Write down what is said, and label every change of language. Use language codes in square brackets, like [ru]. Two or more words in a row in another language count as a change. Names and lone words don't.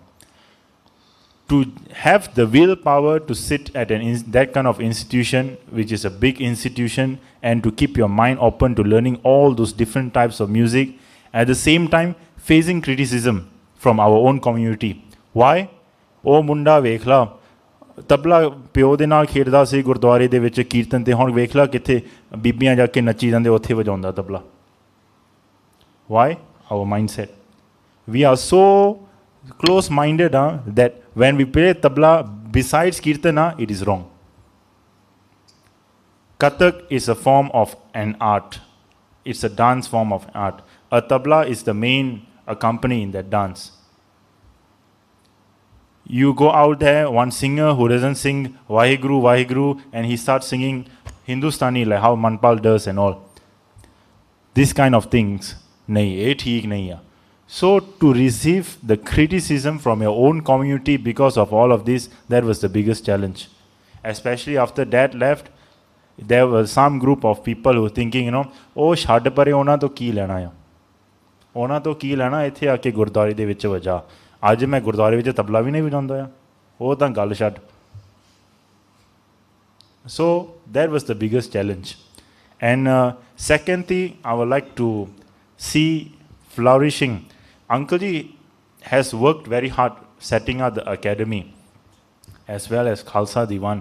[en] To have the willpower to sit at that kind of institution, which is a big institution, and to keep your mind open to learning all those different types of music, at the same time facing criticism from our own community. Why? [pa] ਓਹ ਮੁੰਡਾ ਵੇਖਲਾ, ਤਬਲਾ ਪਿਓ ਦੇ ਨਾਲ ਖੇਡਦਾ ਸੀ ਗੁਰਦੁਆਰੇ ਦੇ ਵਿੱਚ ਕੀਰਤਨ ਤੇ ਹੁਣ ਵੇਖ ਲਾ ਕਿੱਥੇ ਬੀਬੀਆਂ ਜਾ ਕੇ ਨੱਚੀ ਜਾਂਦੇ ਉੱਥੇ ਵਜਾਉਂਦਾ ਤਬਲਾ. [en] Why? Our mindset. We are so close-minded that when we play tabla besides kirtana, it is wrong. Kathak is a form of an art. It's a dance form of art. A tabla is the main accompany in that dance. You go out there, one singer who doesn't sing Vaheguru, Vaheguru, and he starts singing Hindustani like how Manpal does and all. This kind of things, [hi] नहीं, ये ठीक नहीं है. [en] So to receive the criticism from your own community because of all of this, that was the biggest challenge. Especially after Dad left, there was some group of people who were thinking, [pa] oh, ਛੱਡ ਪਰੇ ਉਹਨਾਂ ਤੋਂ ਕੀ ਲੈਣਾ ਆ, ਉਹਨਾਂ ਤੋਂ ਕੀ ਲੈਣਾ, ਇੱਥੇ ਆ ਕੇ ਗੁਰਦੁਆਰੇ ਦੇ ਵਿੱਚ ਵਜਾ. ਅੱਜ ਮੈਂ ਗੁਰਦੁਆਰੇ ਵਿੱਚ ਤਬਲਾ ਵੀ ਨਹੀਂ ਵਜਾਉਂਦਾ ਆ, ਉਹ ਤਾਂ ਗੱਲ ਛੱਡ. [en] So that was the biggest challenge. And secondly, I would like to see flourishing. Uncle Ji has worked very hard setting up the academy as well as Khalsa Diwan.